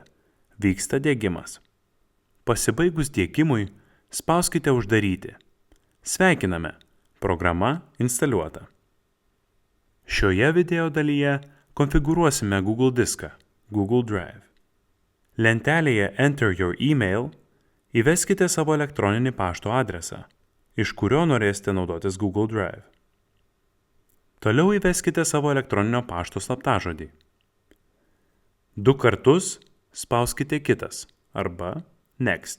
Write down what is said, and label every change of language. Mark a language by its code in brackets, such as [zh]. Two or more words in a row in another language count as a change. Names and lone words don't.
[lt] Vyksta diegimas. Pasibaigus diegimui, spauskite uždaryti. Sveikiname, programa instaliuota. Šioje video dalyje konfigūruosime Google diską, Google Drive. Lentelėje [en] Enter your email [lt] įveskite savo elektroninį pašto adresą, iš kurio norėsite naudotis Google Drive. Toliau įveskite savo elektroninio pašto slaptažodį. 2 kartus spauskite kitas arba Next.